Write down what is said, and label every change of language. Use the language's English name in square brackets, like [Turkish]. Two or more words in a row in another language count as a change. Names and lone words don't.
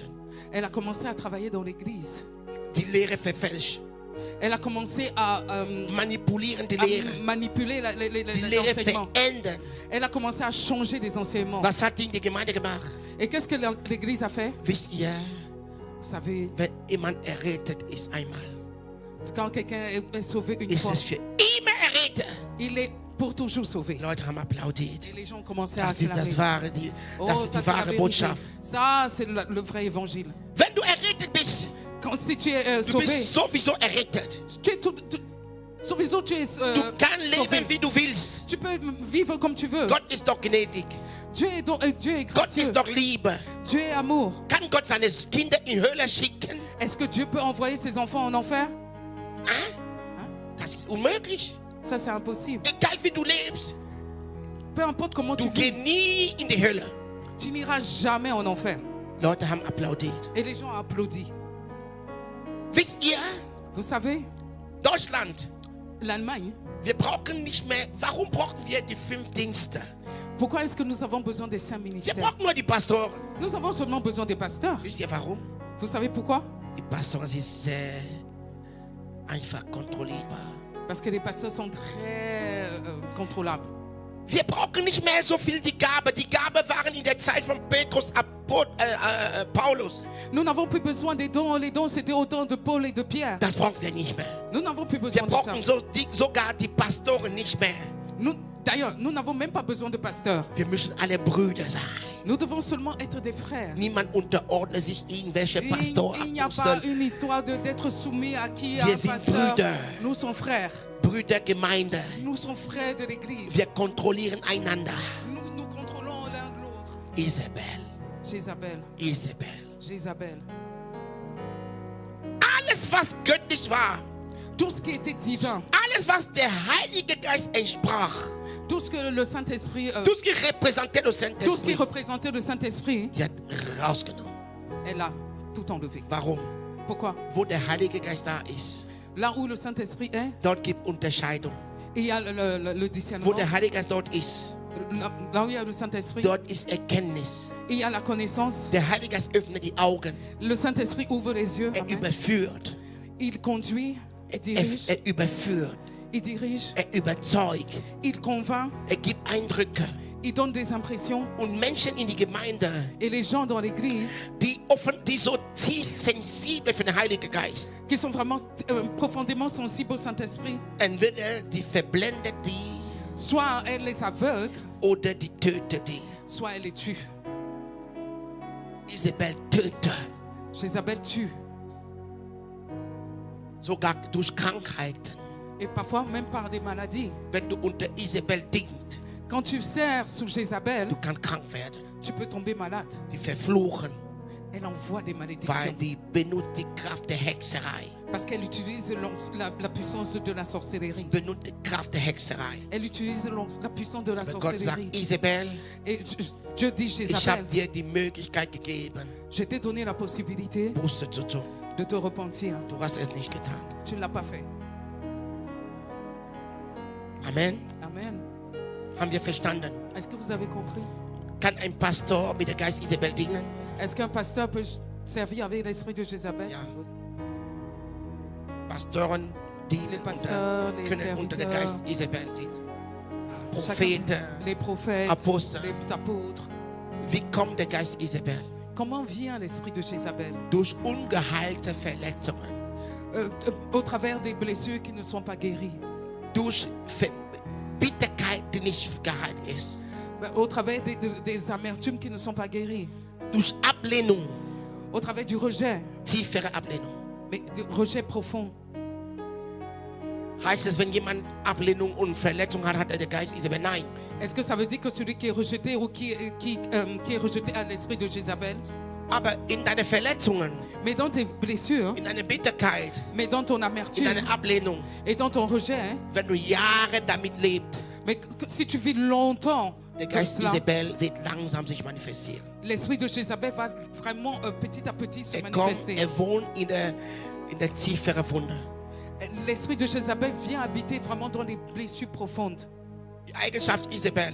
[French] elle a commencé à travailler dans l'église. [German] Die Lehre verfälscht. [French] Elle a commencé à [German] Manipulieren die Lehre. [French] manipuler [German] Die Lehre [French] l'enseignement. [German] verändern. [French] Elle a commencé à changer les enseignements. [German] Was hat die in die Gemeinde gemacht? [French] Et qu'est-ce que l'église a fait? [German] Wisst ihr, [French] Vous savez, [German] wenn jemand errettet ist einmal, [French] quand quelqu'un est sauvé une [German] ist [French] fois, [German] es für immer errettet. [French] il est pour toujours sauvé. [German] Die Leute haben applaudiert. [French] Et les gens ont commencé à [German] Das ist [French] acclamer. [German] das wahre, die, Oh, das ist [French] ça, [German] die [French] c'est la [German] wahre [French] vérité. [German] Botschaft. [French] Ça, c'est le vrai évangile. [German] Wenn du errettet bist, [French] Si tu es [German] du [French] sauvé, [German] bist sowieso errettet. [French] tu es sowieso tu es [German] Du kannst [French] sauvé. [German] leben, wie du willst. [French] Tu peux vivre comme tu veux. [German] Gott ist doch gnädig. [French] Dieu est [German] Gott [French] gracieux. [German] ist doch Liebe. [French] Dieu est amour. [German] Kann Gott seine Kinder in Hölle schicken? [French] Est-ce que Dieu peut envoyer ses enfants en enfer? [German] Das ist unmöglich. [French] Ça, c'est impossible. [German] Egal wie du lebst, [French] Peu importe comment [German] du [French] tu vis, [German] gehst nie in die Hölle. [French] tu n'iras jamais en enfer. [German] Leute haben applaudiert. [French] Et les gens ont applaudi. [German] Wisst ihr, [French] Vous savez, [German] Deutschland, [French] l'Allemagne, [German] wir brauchen nicht mehr, warum brauchen wir die 5 Dienste? [French] pourquoi est-ce que nous avons besoin des 5 [German] Wir [French] ministères? [German] brauchen nur die Pastoren. [French] Nous avons seulement besoin des pasteurs. [German] Wisst ihr warum? [French] Vous savez pourquoi? [German] Die Pastoren sind sehr einfach kontrollierbar. [French] Parce que les pasteurs sont très contrôlables. [German] Wir brauchen nicht mehr so viel die Gabe. Die Gabe waren in der Zeit von Petrus, Paulus. [French] Nous n'avons plus besoin des dons. Les dons, c'était au temps de Paul et de Pierre. [German] Das brauchen wir nicht mehr. [French] Nous n'avons plus [German] Wir [French] besoin de ça. [German] brauchen sogar die Pastoren nicht mehr. [French] D'ailleurs, nous n'avons même pas besoin de pasteurs. [German] Wir müssen alle Brüder sein. [French] Nous devons seulement être des frères. [German] Niemand unterordnet sich irgendwelche Pastoren. [French] Il n'y a pas une histoire d'être soumis à qui, à [German] Wir [French] un [German] sind [French] pasteur. [German] Brüder. [French] Nous sommes frères. [German] Brüdergemeinde. [French] Nous sommes frères de l'Église. [German] Wir kontrollieren einander. [French] Nous contrôlons l'un de l'autre. [German] Isabel. [French] Jézabel. [German] Alles, was göttlich war. [French] Tout ce qui était divin. Alles, was der Heilige Geist entsprach. Tout ce que le Saint-Esprit... Tout ce qui représentait le tout ce qui Saint-Esprit. représentait le Saint-Esprit, [German] Die hat rausgenommen. [French] elle a tout enlevé. [German] Warum? [French] Pourquoi? [German] Wo der Heilige Geist da ist, [French] Là où le Saint-Esprit est, [German] dort gibt Unterscheidung. [French] il y a le [German] Wo [French] discernement. [German] der Heilige Geist dort ist, [French] Là où il y a le Saint-Esprit, [German] dort ist Erkenntnis. [French] il y a la connaissance. [German] Der Heilige Geist öffnet die Augen. [French] Le Saint-Esprit ouvre les yeux. Amen. [German] Überführt. [French] Il conduit, il dirige, [German] Überführt. [French] il dirige, [German] Überzeugt. [French] il convainc, [German] Gibt Eindrücke. [French] il donne des impressions. [German] Und Menschen in die Gemeinde, [French] Et les gens dans l'église [German] die so tief sensibel für den Heiligen Geist, [French] qui sont vraiment profondément sensibles au Saint-Esprit, [German] entweder die verblendet die [French] soit elle les aveugle, [German] oder die tötet die. [French] soit elle les tue. [German] Isabel tötet. [French] Jézabel tue. [German] Sogar durch Krankheiten. [French] Et parfois même par des maladies. [German] Wenn du unter Isabel dient, [French] Quand tu sers sous Jézabel, [German] du kannst krank werden. [French] tu peux tomber malade. [German] Die verfluchen, [French] Elle envoie des [German] weil [French] malédictions. [German] die benutzt die Kraft der Hexerei. [French] Parce qu'elle utilise la puissance de la sorcellerie. [German] Benutzt die Kraft der Hexerei. [French] Elle utilise la puissance de la [German] Aber Gott sagt, [French] sorcellerie. [German] Isabel, [French] Et Dieu dit, [German] ich habe [French] Jézabel, [German] dir die Möglichkeit gegeben, [French] je t'ai donné la possibilité [German] Buße zu tun. [French] de te repentir. [German] Du hast es nicht getan. [French] Tu ne l'as pas fait. [German] Amen. [French] Amen. [German] Haben wir verstanden? [French] Est-ce que vous avez compris? [German] Kann ein Pastor mit der Geist Isabel dienen? [French] Est-ce qu'un pasteur peut servir avec l'esprit de Jézabel? [German] Ja. Pastoren dienen [French] Les pasteurs, les [German] können unter der [French] serviteurs, [German] Geist Isabel dienen. [French] chacun- [German] Propheten. [French] les prophètes, [German] Apostel. [French] les apôtres. [German] Wie kommt der Geist Isabel? [French] Comment vient l'esprit de Jézabel? [German] Durch ungeheilte Verletzungen. [French] Au travers des blessures qui ne sont pas guéries. [German] Durch Bitterkeit, die nicht geheilt ist. [French] Au travers des amertumes qui ne sont pas guéries. [German] Durch Ablehnung, [French] Au travers du rejet, [German] tiefere Ablehnung. [French] mais du rejet profond. [German] Heißt es, wenn jemand Ablehnung und Verletzung hat, hat er den Geist Isabel? Nein. [French] Est-ce que ça veut dire que celui qui est rejeté ou qui est rejeté à l'esprit de Jézabel? [German] Aber in deine Verletzungen, [French] Mais dans tes blessures, [German] in deine Bitterkeit, [French] mais dans ton [German] in [French] amertume [German] deine Ablehnung, [French] et dans ton rejet, hein, [German] wenn du Jahre damit lebst, [French] mais si tu vis longtemps, [German] der [French] comme [German] Geist [French] cela, [German] Isabel wird langsam sich manifestieren. [French] l'esprit de Jézabel va vraiment petit à petit se [German] Kommt, [French] manifester. [German] wohnt in der tieferen Wunde. [French] L'esprit de Jézabel vient habiter vraiment dans les blessures profondes. [German] Die Eigenschaft Isabel,